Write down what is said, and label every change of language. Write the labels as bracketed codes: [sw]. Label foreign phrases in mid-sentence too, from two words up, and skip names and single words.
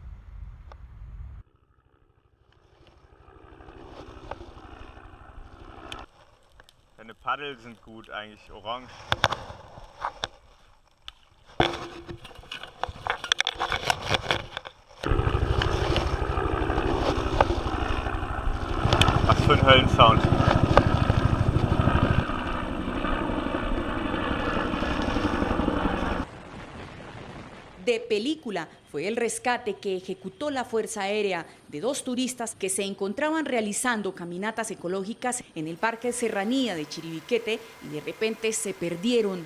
[de] Deine Paddel sind gut, eigentlich orange. Was für ein Höllensound. [es] De película fue el rescate que ejecutó la Fuerza Aérea de dos turistas que se encontraban realizando caminatas ecológicas en el Parque Serranía de Chiribiquete y de repente se perdieron.